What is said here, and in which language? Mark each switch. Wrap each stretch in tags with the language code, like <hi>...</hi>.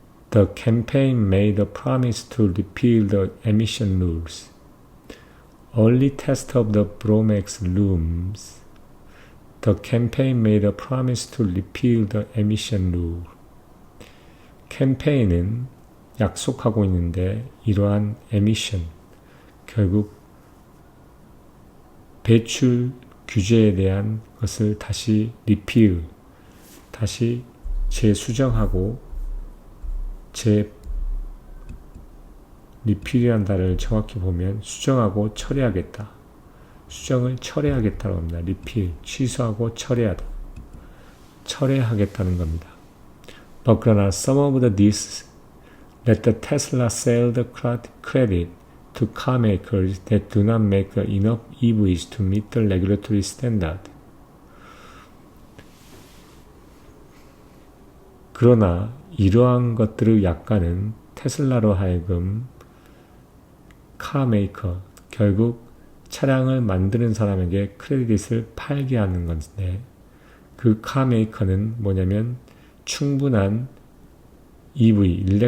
<en>The campaign made a promise to repeal the emission rules. Early test of the Bromax looms. The campaign made a promise to repeal the emission rule.</en> <ko>캠페인은 약속하고 있는데 이러한 emission, 결국 배출 규제에 대한 것을 다시 repeal, 다시 재수정하고 repeal이라는 단어를 정확히 보면 수정하고 처리하겠다. 수정을 철회하겠다고 합니다. repeal, 취소하고 철회하다. 철회하겠다는 겁니다.</ko> <en>But 그러나 some of this let the Tesla sell the credit to car makers that do not make enough EVs to meet the regulatory standard.</en> <ko>그러나 이러한 것들의 약간은 테슬라로 하여금 카메이커, 결국 차량을 만드는 사람에게 크레딧을 팔게 하는 건데 그 카메이커는 뭐냐면 충분한 EV,</ko>